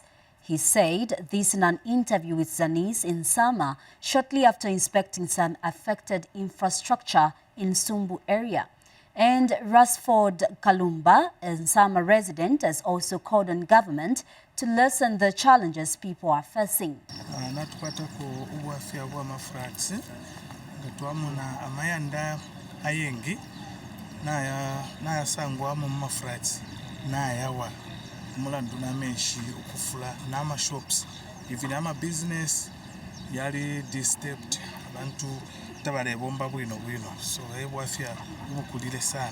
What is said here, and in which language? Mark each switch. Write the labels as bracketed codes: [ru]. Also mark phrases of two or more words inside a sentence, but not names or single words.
[en] He said this in an interview with Zanis in Nsama shortly after inspecting some affected infrastructure in Sumbu area. And Rasford Kalumba, a Nsama resident, has also called on government to lessen the challenges people are facing. [bem] Naya sangwa mu mafrats nayawa mulanduna menshi ukufula nama shops even ama business yali disturbed abantu tabale bomba bwino so ebwafya bukulire sana